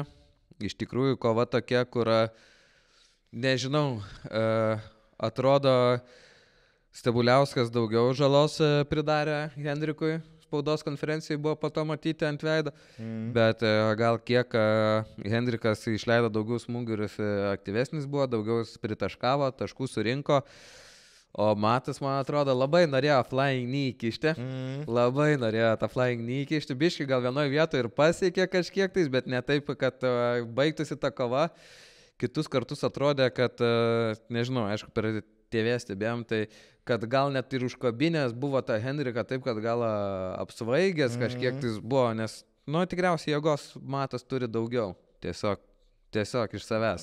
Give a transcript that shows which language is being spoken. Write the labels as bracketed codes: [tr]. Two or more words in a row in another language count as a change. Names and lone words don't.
[lt] Iš tikrųjų, kova tokia, kur... Nežinau, atrodo, Stebuliauskas daugiau žalos pridarė Henrikui, spaudos konferencijai buvo po to matyti ant veido, bet gal kiek Henrikas išleido daugiau smūgių ir aktyvesnis buvo, daugiau pritaškavo, taškų surinko, o Matas, man atrodo, labai norėjo [en] flying knee [lt] įkišti, labai norėjo tą [en] flying knee [lt] įkišti, biškai gal vienoje vietoje ir pasiekė kažkiek tais, bet ne taip, kad baigtųsi ta kova. Kitus kartus atrodė, kad, nežinau, aišku, per TV stebėjom, tai kad gal net ir užkabinės buvo ta Henrika taip, kad gal apsvaigęs kažkiek tais buvo, nes, tikriausiai jėgos Matas turi daugiau, tiesiog iš savęs.